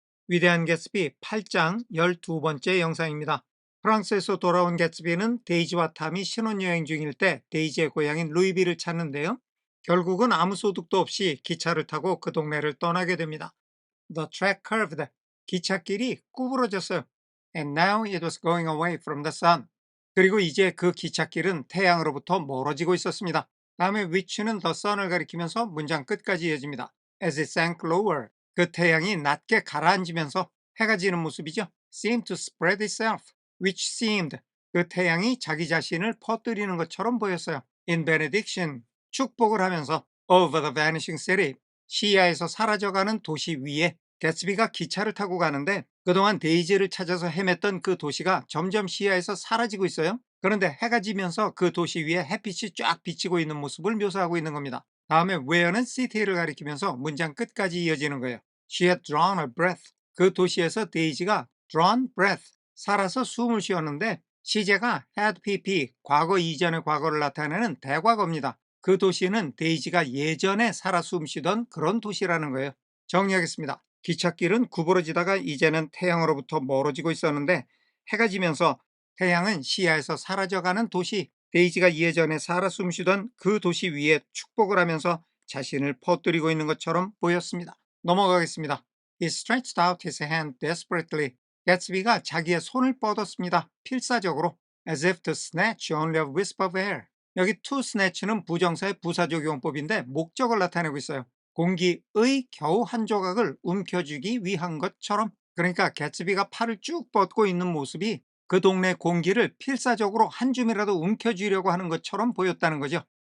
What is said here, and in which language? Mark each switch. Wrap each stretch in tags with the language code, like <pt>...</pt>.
<ko>위대한 개츠비 8장 12번째 영상입니다. 프랑스에서 돌아온 개츠비는 데이지와 탐이 신혼여행 중일 때 데이지의 고향인 루이비를 찾는데요. 결국은 아무 소득도 없이 기차를 타고 그 동네를 떠나게 됩니다.</ko> <en>The track curved.</en> <ko>기찻길이 구부러졌어요.</ko> <en>And now it was going away from the sun.</en> <ko>그리고 이제 그 기찻길은 태양으로부터 멀어지고 있었습니다. 다음에 which는 the sun을 가리키면서 문장 끝까지 이어집니다.</ko> <en>As it sank lower.</en> <ko>그 태양이 낮게 가라앉으면서 해가 지는 모습이죠.</ko> <en>Seemed to spread itself. Which seemed.</en> <ko>그 태양이 자기 자신을 퍼뜨리는 것처럼 보였어요.</ko> <en>In benediction.</en> <ko>축복을 하면서</ko> <en>over the vanishing city.</en> <ko>시야에서 사라져가는 도시 위에 개츠비가 기차를 타고 가는데 그동안 데이지를 찾아서 헤맸던 그 도시가 점점 시야에서 사라지고 있어요. 그런데 해가 지면서 그 도시 위에 햇빛이 쫙 비치고 있는 모습을 묘사하고 있는 겁니다. 다음에 where는 city를 가리키면서 문장 끝까지 이어지는 거예요.</ko> <en>She had drawn a breath.</en> <ko>그 도시에서 데이지가</ko> <en>drawn breath,</en> <ko>살아서 숨을 쉬었는데 시제가 had pp, 과거 이전의 과거를 나타내는 대과거입니다. 그 도시는 데이지가 예전에 살아 숨쉬던 그런 도시라는 거예요. 정리하겠습니다. 기찻길은 구부러지다가 이제는 태양으로부터 멀어지고 있었는데 해가 지면서 태양은 시야에서 사라져가는 도시, 데이지가 예전에 살아 숨쉬던 그 도시 위에 축복을 하면서 자신을 퍼뜨리고 있는 것처럼 보였습니다. 넘어가겠습니다.</ko> <en>He stretched out his hand desperately.</en> <ko>개츠비가 자기의 손을 뻗었습니다. 필사적으로.</ko> <en>As if to snatch only a wisp of air.</en> <ko>여기 to snatch는 부정사의 부사적용법인데 목적을 나타내고 있어요. 공기의 겨우 한 조각을 움켜쥐기 위한 것처럼. 그러니까 개츠비가 팔을 쭉 뻗고 있는 모습이 그 동네 공기를 필사적으로 한 줌이라도 움켜쥐려고 하는 것처럼 보였다는 거죠.</ko>